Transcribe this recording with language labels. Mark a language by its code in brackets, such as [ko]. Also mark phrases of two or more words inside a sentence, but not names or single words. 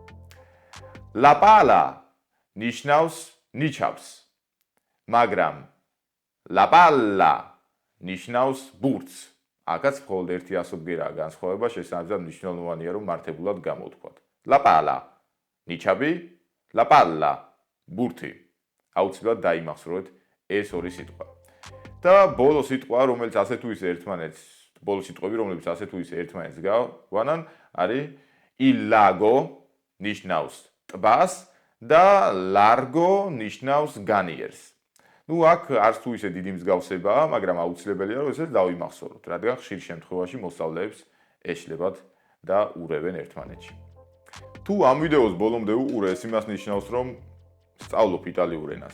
[it] La pala [ka] ნიშნავს ნიჩაბს, მაგრამ [it] la palla [ka] ნიშნავს ბურთს. აქაც მხოლოდ ერთი ასობგერაა განსხვავება, შესაბამისად მნიშვნელოვანია, რომ მართებულად გამოვთქვათ. [it] La pala [ka] ნიჩაბი, [it] la palla [ka] ბურთი. აუცილებლად დაიმახსოვრეთ ეს ორი სიტყვა. და ბოლო სიტყვა, რომელიც ასე თუ ისე ერთმანეთს, ბოლო სიტყვები, რომლებიც ასე თუ ისე ერთმანეთს გავანან, არის [it] il lago [ka] ნიშნავს ტბას და largo ნიშნავს განიერს. ნუ აქ არც თუ ისე დიდი მსგავსებაა, მაგრამ აუცილებელია, რომ ესეც დავიმახსოვროთ, რადგან ხშირ შემთხვევაში მოსწავლეებს ეშლებათ და ურევენ ერთმანეთში. თუ ამ ვიდეოს ბოლომდე უყურე, ეს იმას ნიშნავს, რომ სწავლობ იტალიურ ენას.